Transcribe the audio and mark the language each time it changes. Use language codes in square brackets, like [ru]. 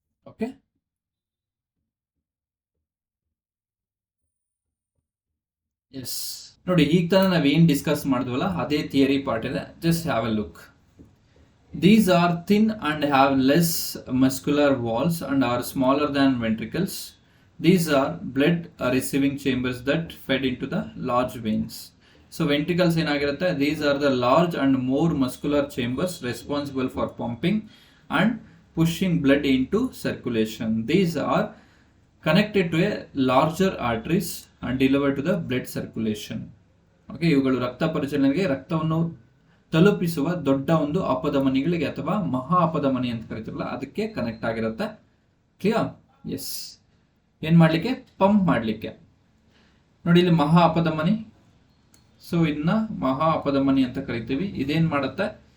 [kn] Okay, S. ನೋಡಿ ಈಗ ತಾನೇ ನಾವೇನ್ ಡಿಸ್ಕಸ್ ಮಾಡಿದ್ವಲ್ಲ ಅದೇ ಥಿಯರಿ ಪಾರ್ಟ್ ಇದೆ. [en] Just have a look. These are thin and have less muscular walls and are smaller than ventricles. These are blood receiving chambers that fed into the large veins. So ventricles ಏನಾಗಿರುತ್ತೆ? These are the large and more muscular chambers responsible for pumping and pushing blood into circulation. These are connected to a larger arteries and delivered to the blood circulation. [kn] Okay, ಇವುಗಳು ರಕ್ತ ಪರಿಚಲನೆಗೆ, ರಕ್ತವನ್ನು ತಲುಪಿಸುವ ದೊಡ್ಡ ಒಂದು ಅಪಧಮನಿಗಳಿಗೆ ಅಥವಾ ಮಹಾ ಅಪಧಮನಿ ಅಂತ ಕರಿತೀವಲ್ಲ ಅದಕ್ಕೆ ಕನೆಕ್ಟ್ ಆಗಿರುತ್ತೆ. ಕ್ಲಿಯರ್? ಎಸ್. ಏನ್ ಮಾಡ್ಲಿಕ್ಕೆ? ಪಂಪ್ ಮಾಡ್ಲಿಕ್ಕೆ. ನೋಡಿ ಇಲ್ಲಿ ಮಹಾ ಅಪಧಮನಿ. ಸೊ ಇದನ್ನ ಮಹಾ ಅಪಧಮನಿ ಅಂತ ಕರಿತೀವಿ. ಇದೇನ್ ಮಾಡುತ್ತೆ?